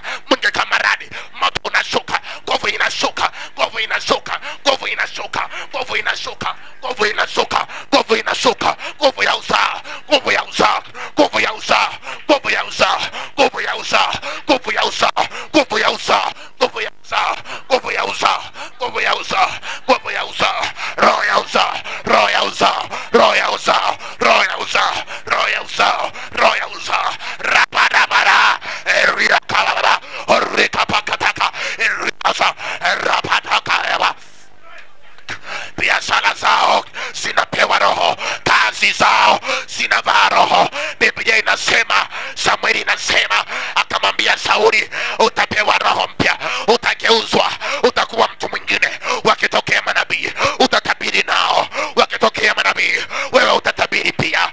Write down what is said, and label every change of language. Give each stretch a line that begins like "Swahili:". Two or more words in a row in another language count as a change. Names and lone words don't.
Swahili: Mungu kama radi, moto unashuka, nguvu inashuka, nguvu inashuka, nguvu inashuka, nguvu inashuka, nguvu inashuka, nguvu inashuka, nguvu ya uzao, nguvu ya uzao, nguvu ya uzao, nguvu ya uzao, nguvu ya uzao, nguvu ya uzao, nguvu ya uzao, nguvu ya uzao, nguvu ya uzao, nguvu ya uzao, nguvu ya uzao, roho ya uzao, roho ya uzao, roho ya uzao, roho ya uzao, roho ya uzao, roho ya uzao. Rabarabara eria kalabara orika pakataka erika rapataka eba. Biashara zao zinapewa roho, kazi zao zinavaa roho. Biblia inasema, Samueli inasema, akamwambia Sauli, utapewa roho mpya, utageuzwa, utakuwa mtu mwingine. Wakitokea manabii utatabiri nao, wakitokea manabii wewe utatabiri pia.